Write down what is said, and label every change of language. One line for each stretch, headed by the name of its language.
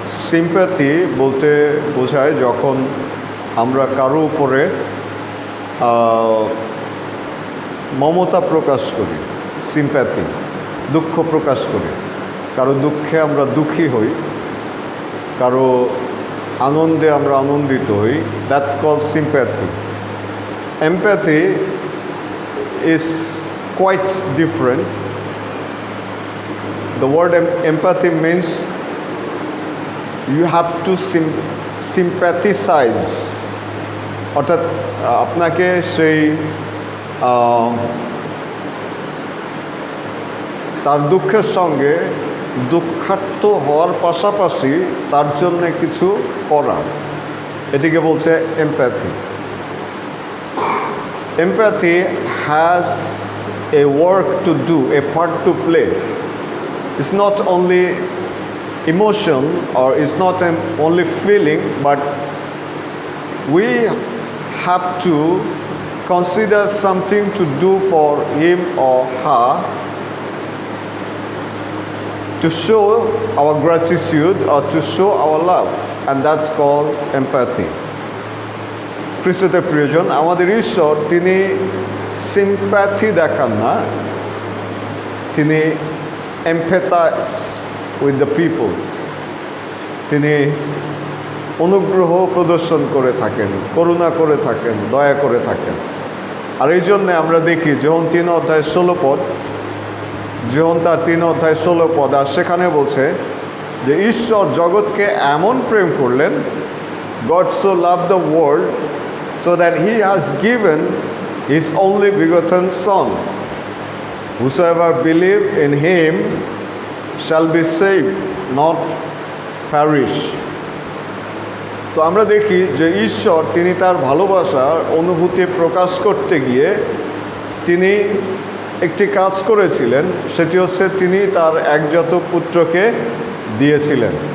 Bangla: Sympathy বলতে বোঝায় যখন আমরা কারো উপরে মমতা প্রকাশ করি, সিম্প্যাথি। দুঃখ প্রকাশ করি, কারো দুঃখে আমরা দুঃখী হই, কারো আনন্দে আমরা আনন্দিত হই।
English: That's called sympathy. Empathy is quite different. The word empathy means you have to sympathize.
Bangla: অর্থাৎ আপনাকে সেই তার দুঃখের সঙ্গে দুঃখার্ত হওয়ার পাশাপাশি তার জন্য কিছু করা, এটিকে বলছে empathy.
English: Empathy has a work to do, a part to play. It's not only emotion or it's not only feeling, but we have to consider something to do for him or her to show our gratitude or to show our love, and that's called empathy.
Bangla: খ্রিস্টদের প্রিয়জন, আমাদের ঈশ্বর তিনি sympathy দেখান না, তিনি
English: Empathize with the people.
Bangla: তিনি অনুগ্রহ প্রদর্শন করে থাকেন, করুণা করে থাকেন, দয়া করে থাকেন। আর এই জন্যে আমরা দেখি যখন 3:16 পদ, যখন তার 3:16 পদ, আর সেখানে বলছে যে ঈশ্বর জগৎকে এমন প্রেম করলেন,
English: God so loved the world so that he has given his only begotten Son. Whosoever believe in him shall be saved, not perish.
Bangla: তো আমরা দেখি যে ঈশ্বর তিনি তার ভালোবাসার অনুভূতি প্রকাশ করতে গিয়ে তিনি একটি কাজ করেছিলেন, সেটি হচ্ছে তিনি তার একজাত পুত্রকে দিয়েছিলেন।